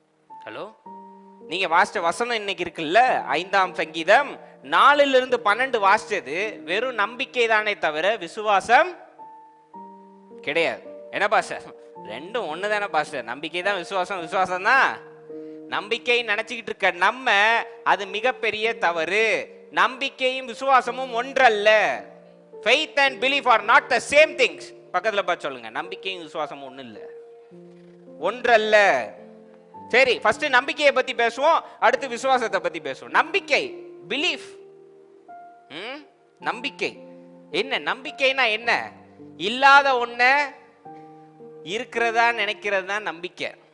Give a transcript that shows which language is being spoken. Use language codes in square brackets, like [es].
[ta] Hello, நீங்க வாசிச்ச வசனம் இன்னைக்கு இருக்குல்ல, 5ஆம் சங்கீதம் 4 - 12 வாசிச்சது வெறும் நம்பிக்கை தானே தவிர விசுவாசம் கிடையாது. என்ன பாஸ்டர், ரெண்டும் ஒண்ணுதானே பாஸ்டர்? நம்பிக்கை தான் விசுவாசம், விசுவாசம் தான் நம்பிக்கை நினைச்சுக்கிட்டு இருக்க நம்ம, அது மிகப்பெரிய தவறு. நம்பிக்கையும் விசுவாசமும் ஒன்றல்ல. [en] Faith and belief are not the same things. [ta] பக்கத்துல பார்த்து சொல்லுங்க, நம்பிக்கையும் விசுவாசமும் ஒண்ணு இல்ல, ஒன்றல்ல. சரி, ஃபர்ஸ்ட் நம்பிக்கையை பத்தி பேசுவோம், அடுத்து விசுவாசத்தை பத்தி பேசுவோம். நம்பிக்கை, பிலீஃப். நம்பிக்கை என்ன? நம்பிக்கைனா என்ன? இல்லாத ஒண்ண இருக்கிறதா நினைக்கிறது தான் நம்பிக்கை.